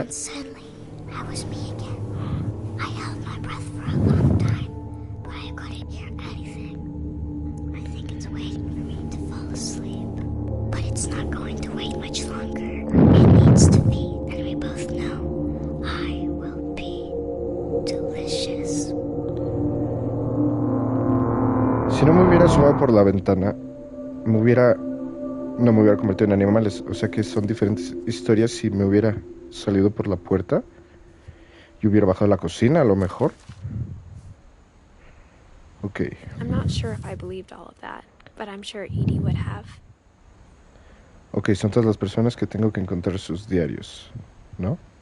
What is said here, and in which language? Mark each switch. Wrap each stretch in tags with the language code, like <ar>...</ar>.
<en>And suddenly, I was me again. I held my breath for a long time, but I couldn't hear anything. I think it's waiting for me to fall asleep. But it's not going to wait much longer. It needs to be, and we both know I will be delicious.</en> <es>Si no me hubiera asomado por la ventana, no me hubiera convertido en animales. O sea que son diferentes historias. Si me hubiera salido por la puerta y hubiera bajado a la cocina, a lo mejor. Ok.</es> <en>I'm not sure if I believed all of that, but I'm sure Edie would have.</en> <es>Ok, son todas las personas que tengo que encontrar sus diarios, ¿no?</es>